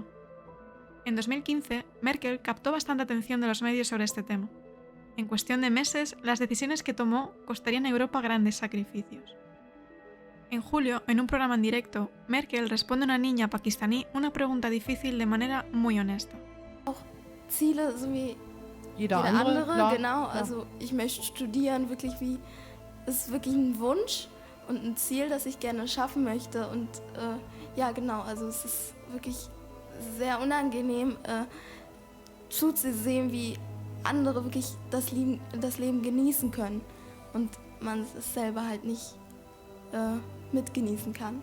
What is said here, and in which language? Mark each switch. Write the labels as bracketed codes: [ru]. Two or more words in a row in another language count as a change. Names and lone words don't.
[es] En 2015, Merkel captó bastante atención de los medios sobre este tema. En cuestión de meses, las decisiones que tomó costarían a Europa grandes sacrificios. En julio, en un programa en directo, Merkel responde a una niña pakistaní una pregunta difícil de manera muy honesta. [de] Ziele, so wie Jeder jeder andere, andere, klar, genau. klar. Also ich möchte studieren, wirklich wie, es ist wirklich ein Wunsch und ein Ziel, das ich gerne schaffen möchte. Und ja, genau, also es ist wirklich sehr unangenehm zuzusehen, wie andere wirklich das Leben genießen können und man es selber halt nicht mitgenießen kann.